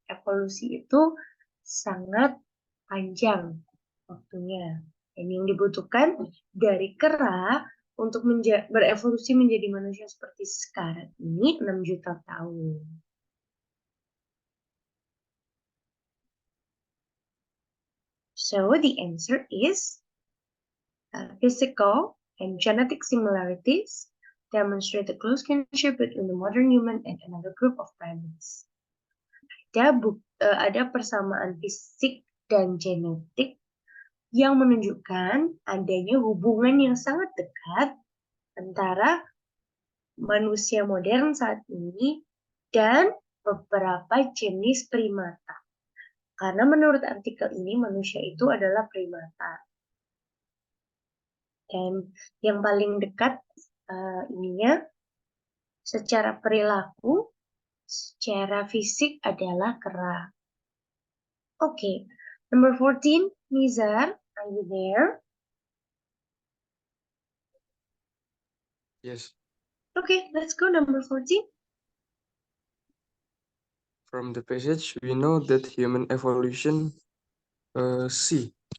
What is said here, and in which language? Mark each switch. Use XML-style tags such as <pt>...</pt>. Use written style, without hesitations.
<id>Evolusi itu sangat panjang waktunya. Dan yang dibutuhkan dari kera untuk berevolusi menjadi manusia seperti sekarang ini 6 juta tahun.</id> <en>So the answer is physical and genetic similarities demonstrate the close kinship between the modern human and another group of primates.</en> <id>Ada persamaan fisik dan genetik yang menunjukkan adanya hubungan yang sangat dekat antara manusia modern saat ini dan beberapa jenis primata. Karena menurut artikel ini manusia itu adalah primata. Dan yang paling dekat ininya secara perilaku, secara fisik adalah kera.</id> <en>Okay, number 14, Nizar, are you there? Yes. Okay, let's go number 14. From the passage, we know that human evolution C</en>